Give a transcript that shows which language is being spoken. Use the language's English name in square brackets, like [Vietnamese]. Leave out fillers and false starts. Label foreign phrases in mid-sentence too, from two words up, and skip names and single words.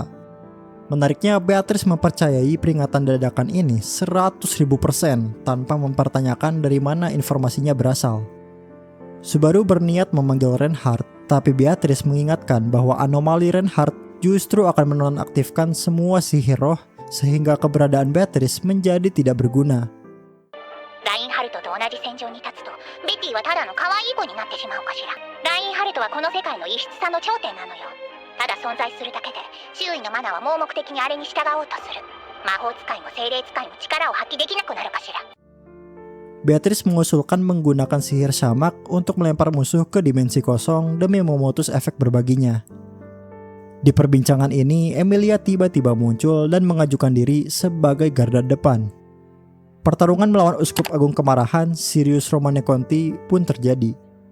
[Indonesian] Menariknya, Beatrice mempercayai peringatan dadakan ini 100.000% tanpa mempertanyakan dari mana informasinya berasal. Subaru berniat memanggil Reinhardt, tapi Beatrice mengingatkan bahwa anomali Reinhardt justru akan menonaktifkan semua sihir roh sehingga keberadaan Beatrice menjadi tidak berguna. [Japanese] ラインハルトと同じ戦場に立つとベティはただの可愛い子になってしまうかしら。ラインハルトはこの世界の異質さの頂点なのよ。ただ存在するだけで周囲のマナは盲目的にあれに従おうとする。魔法使いも精霊使いも力を発揮できなくなるかしら。 [Indonesian] Beatrice mengusulkan menggunakan sihir Shamak untuk melempar musuh ke dimensi kosong demi memutus efek berbaginya. Di perbincangan ini, Emilia tiba-tiba muncul dan mengajukan diri sebagai garda depan. Pertarungan melawan Uskup Agung Kemarahan, Sirius Romane Conti pun terjadi.